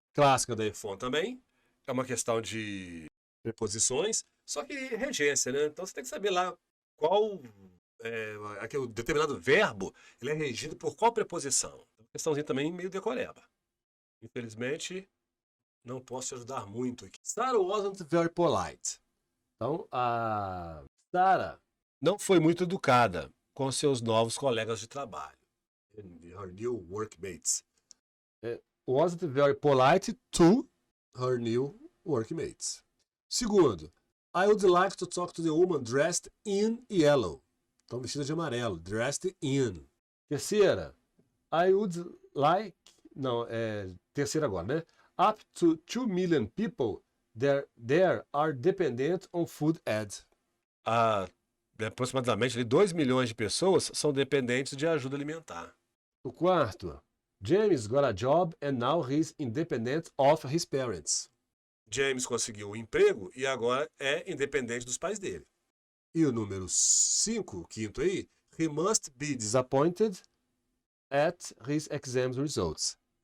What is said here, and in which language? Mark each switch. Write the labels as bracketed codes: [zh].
[pt] clássica da EFON também. É uma questão de preposições, só que regência, né? Então você tem que saber lá qual aquele determinado verbo ele é regido por qual preposição. Questãozinha também meio decoreba. Infelizmente, não posso te ajudar muito aqui. [en] Sarah wasn't very polite. [pt] Então, a Sarah não foi muito educada com seus novos colegas de trabalho. [en] Her new workmates. Wasn't very polite to her new workmates. [pt] Segundo, [en] I would like to talk to the woman dressed in yellow. [pt] Então, vestida de amarelo. [en] Dressed in. [pt] Terceira, [en] I would like... [pt] Não, terceira agora, né? [en] Up to 2 million people there are dependent on food aid. [pt] Aproximadamente 2 milhões de pessoas são dependentes de ajuda alimentar. O quarto, [en] James got a job and now he's independent of his parents. [pt] James conseguiu um emprego e agora é independente dos pais dele. E o número 5, quinto aí, [en] he must be disappointed at his exam results.